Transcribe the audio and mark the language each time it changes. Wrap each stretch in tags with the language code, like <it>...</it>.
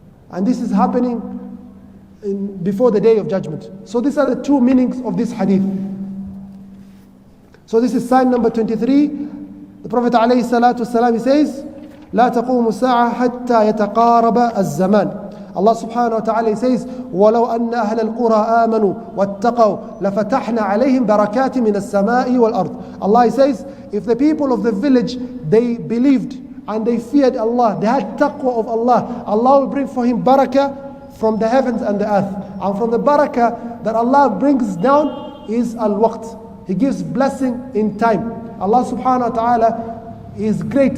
<en>And this is happening before the day of judgment. So these are the 2 meanings of this hadith. So this is sign number 23. The Prophet alayhi salatu wasalam, he says, لا تقوم الساعة حتى يتقارب الزمان.</en> <ar>Allah subhanahu wa ta'ala says, وَلَوْ أَنَّ أَهْلَ الْقُرَىٰ آمَنُوا وَاتَّقَوْا لَفَتَحْنَا عَلَيْهِمْ بَرَكَاتٍ مِنَ السَّمَاءِ وَالْأَرْضِ.</ar> <en>Allah says, if the people of the village, they believed and they feared Allah, they had taqwa of Allah, Allah will bring for him barakah from the heavens and the earth. And from the barakah that Allah brings down is al-waqt. He gives blessing in time. Allah subhanahu wa ta'ala is great.</en>